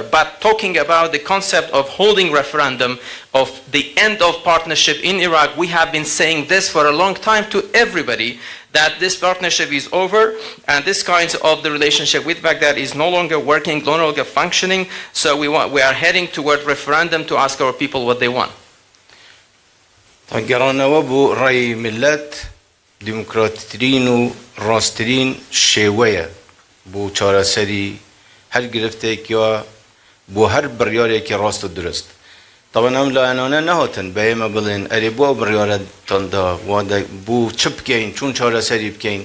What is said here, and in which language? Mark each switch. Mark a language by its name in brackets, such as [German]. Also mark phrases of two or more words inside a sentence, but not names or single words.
[English] But talking about the concept of holding referendum, of the end of partnership in Iraq, we have been saying this for a long time to everybody, that this partnership is over and this kind of the relationship with Baghdad is no longer working, no longer functioning. So we are heading toward referendum to ask our people what they want. [Central Kurdish] گەڕانەوە بۆ ڕای ملت دیموکراتترین و ڕاستترین شێوەیە بۆ چارەسەری هەر گرفتێک یا بۆ هەر بڕیارێکی ڕاست و درست. طبعا ئەم لایەنانە نەهاتن بە ئێمە بڵێن ئەرێ بۆ بڕیارەتاندا بوو چ بکەین چون چارەسەری بکەین